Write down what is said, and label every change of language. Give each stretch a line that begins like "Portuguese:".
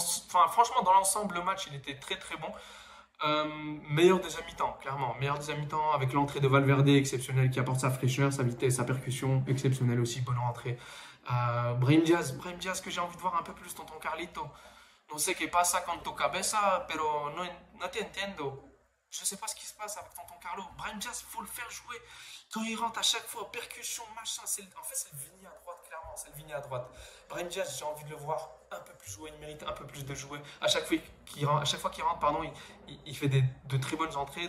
French: Franchement, dans l'ensemble, le match, il était très bon. Meilleur deuxième mi-temps, clairement. Meilleur deuxième mi-temps avec l'entrée de Valverde exceptionnelle qui apporte sa fraîcheur, sa vitesse, sa percussion exceptionnelle aussi. Bonne rentrée. Brahim Diaz que j'ai envie de voir un peu plus, tonton Carlito.
Spanish: No sé qué pasa con tu cabeza, pero no te entiendo.
French: Je sais pas ce qui se passe avec tonton Carlo. Brahim Diaz, faut le faire jouer. Quand il rentre à chaque fois, percussion, machin. En fait, c'est le Vini à droite, clairement. C'est le Vini à droite. Brahim Diaz, j'ai envie de le voir un peu plus jouer. Il mérite un peu plus de jouer. À chaque fois qu'il rentre, pardon, il fait de très bonnes entrées.